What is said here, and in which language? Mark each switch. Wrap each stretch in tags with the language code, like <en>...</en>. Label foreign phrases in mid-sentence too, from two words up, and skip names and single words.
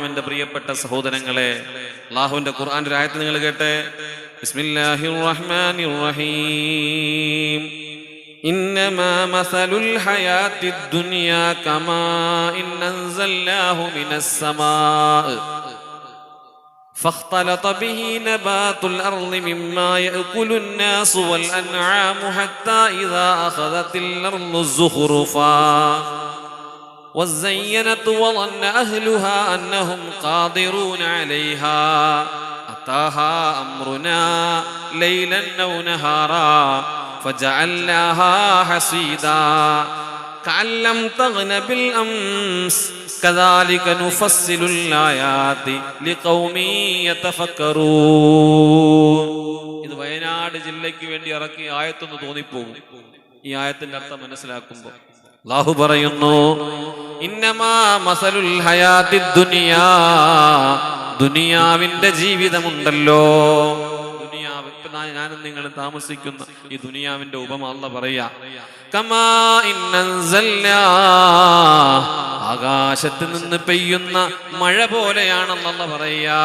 <ml>എന്റെ പ്രിയപ്പെട്ട സഹോദരങ്ങളെ, അല്ലാഹുവിന്റെ ഖുർആന്റെ ഒരു ആയത്ത് നിങ്ങൾ കേട്ടെ.</ml> <ar>بسم الله الرحمن الرحيم. إنما مثل الحياة الدنيا كماء أنزلناه من السماء فاختلط به نبات الأرض مما يأكل الناس والأنعام حتى إذا أخذت الأرض زخرفا وزينت وظن أهلها أنهم قادرون عليها أتاها أمرنا ليلا أو نهارا فجعلناها حصيدا كأن لم تغن بالأمس كذلك نفصل الآيات لقوم يتفكرون.</ar> <ml>ഇത് വയനാട് ജില്ലയ്ക്ക് വേണ്ടി ഇറക്കിയ ആയത്തെന്ന് തോന്നിപ്പോകും. ഈ ആയത്തിന്റെ അർത്ഥം മനസ്സിലാക്കുമ്പോൾ അല്ലാഹു പറയുന്നു,</ml> <ar>إنما مثل الحياة الدنيا,</ar> <ml>ദുനിയാവിന്റെ ജീവിതമുണ്ടല്ലോ, ദുനിയാവ്, ഇപ്പൊ ഞാനും നിങ്ങളും താമസിക്കുന്ന ഈ ദുനിയാവിന്റെ ഉപമ അല്ലാഹു പറയാ,</ml> <ar>كما أنزلنا,</ar> <ml>ആകാശത്ത് നിന്ന് പെയ്യുന്ന മഴ പോലെയാണെന്നല്ല പറയാ.</ml>